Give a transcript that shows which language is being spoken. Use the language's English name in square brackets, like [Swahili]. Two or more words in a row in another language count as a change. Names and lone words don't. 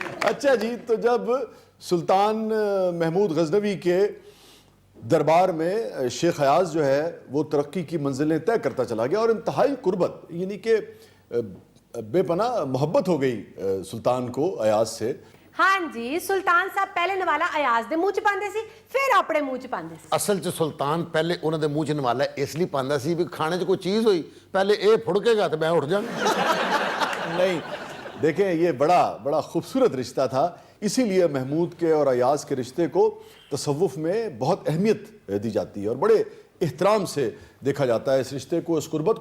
[Urdu] اچھا جی، تو جب سلطان محمود غزنوی کے دربار میں شیخ ایاز جو ہے وہ ترقی کی منزلیں طے کرتا چلا گیا اور انتہائی قربت یعنی کہ بے پناہ محبت ہو گئی سلطان کو ایاز سے. [Punjabi] ہاں جی، سلطان صاحب پہلے نوالا ایاز دے منہ چ پاندے سی، پھر اپنے منہ چ پاندے سی. اصل چ سلطان پہلے انہوں دے منہ چ نوالا اس لیے پاندا سی بھی کھانے چ کوئی چیز ہوئی پہلے اے پھڑکے گا تو میں اٹھ جاؤں. [Urdu] نہیں دیکھیں، یہ بڑا خوبصورت رشتہ تھا، اسی لیے محمود کے اور ایاز کے رشتے کو تصوف میں بہت اہمیت دی جاتی ہے اور بڑے احترام سے دیکھا جاتا ہے اس رشتے کو، اس قربت کو.